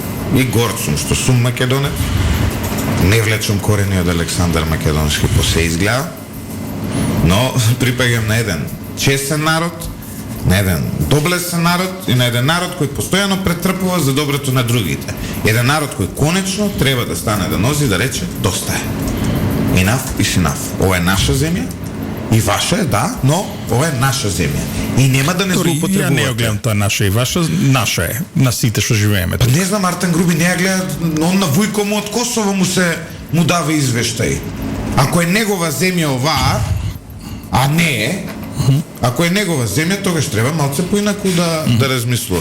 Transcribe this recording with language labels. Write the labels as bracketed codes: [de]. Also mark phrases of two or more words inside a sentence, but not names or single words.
[mk] и горд сум што сум македонец. Не влечам корени од Александар Македонски по се изгледа, но припаѓам на еден честен народ, на еден доблесен народ и на еден народ кој постојано претрпува за доброто на другите. Еден народ кој конечно треба да стане да нози да рече доста е. [en] Enough is enough. [mk] Ова е наша земја и ваша е, да, но ова е наша земја. И нема да не злоупотребувате. Ја не ја гледам тоа наша и ваша, наша е, на сите што живееме. Не знам, Артем Груби не ја гледа, он на Вујко му од Косово му дава извештај. Ако е негова земја оваа, а не е, ако е негова земја, тогаш треба малце поинаку да размислува.